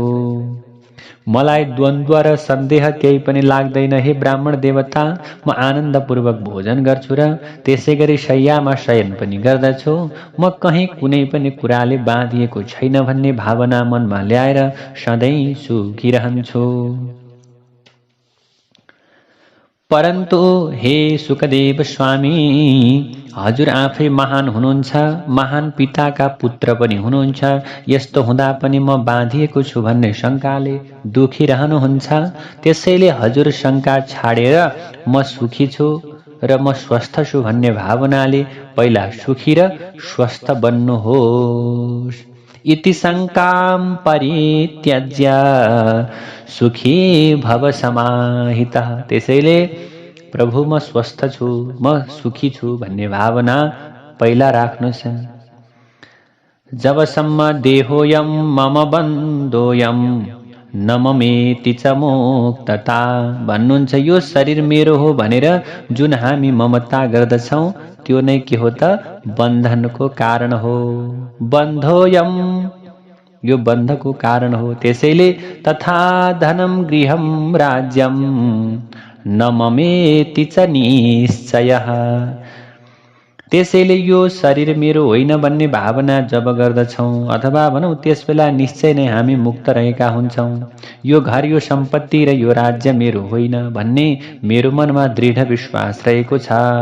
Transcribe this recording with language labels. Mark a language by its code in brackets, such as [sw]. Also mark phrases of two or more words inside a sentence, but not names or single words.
[ne] मलाई द्वन्द्व र सन्देह केही पनि लाग्दैन। हे ब्राह्मण देवता, म आनन्दपूर्वक भोजन गर्छु र त्यसै गरी शय्यामा शयन पनि गर्दछु। म कहीँ कुनै पनि कुराले बाँधिएको छैन भन्ने भावना मनमा ल्याएर सधैँ सुखिरहन्छु। परन्तु हे सुकदेव स्वामी, हजुर आफै महान हुनुहुन्छ, महान पिताका पुत्र पनि हुनुहुन्छ। यस्तो हुँदा पनि म बाँधिएको छु भन्ने शङ्काले दुखिरहनुहुन्छ। त्यसैले हजुर शङ्का छाडेर म सुखी छु र म स्वस्थ छु भन्ने भावनाले पहिला सुखी र स्वस्थ बन्नुहोस्। [sa] इति शङ्कां परित्यज्य सुखी भव समाहितः। [ne] त्यसैले प्रभु म स्वस्थ छु, म सुखी छु भन्ने भावना पहिला राख्नुहोस्। [sa] जबसम्म देहोयम मम बन्धोयम न ममेति च मुक्तता। [ne] भन्नुहुन्छ यो शरीर मेरो हो भनेर जुन हामी ममता गर्दछौँ त्यो नै के हो त? बन्धनको कारण हो। बन्धोयम, यो बन्धको कारण हो। [sa] त्यसैले तथा धनं गृहं राज्यं न ममेति च निश्चयः। [ne] त्यसैले यो शरीर मेरो होइन भन्ने भावना जब गर्दछौँ अथवा भनौँ त्यस बेला निश्चय नै हामी मुक्त रहेका हुन्छौँ। यो घर, यो सम्पत्ति र यो राज्य मेरो होइन भन्ने मेरो मनमा दृढ विश्वास रहेको छ।